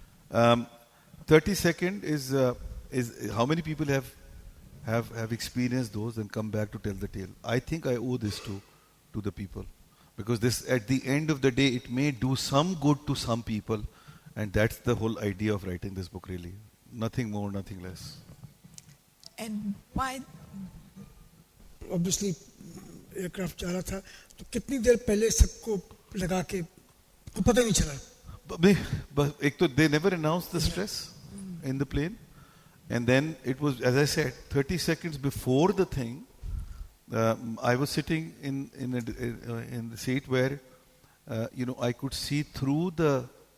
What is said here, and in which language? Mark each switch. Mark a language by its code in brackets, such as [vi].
[en] 30 seconds is how many people have experienced those and come back to tell the tale. I think I owe this to the people, because this, at the end of the day, it may do some good to some people, and that's the whole idea of writing this book, really. Nothing more, nothing less. And why? Obviously, [hi] aircraft जा रहा था तो कितनी देर पहले सबको लगा के को पता ही नहीं चला. [en] But [hi] ek to [en] they never announced the stress in the plane, and then it was, as I said, 30 seconds before the thing. I was sitting in the seat where I could see through the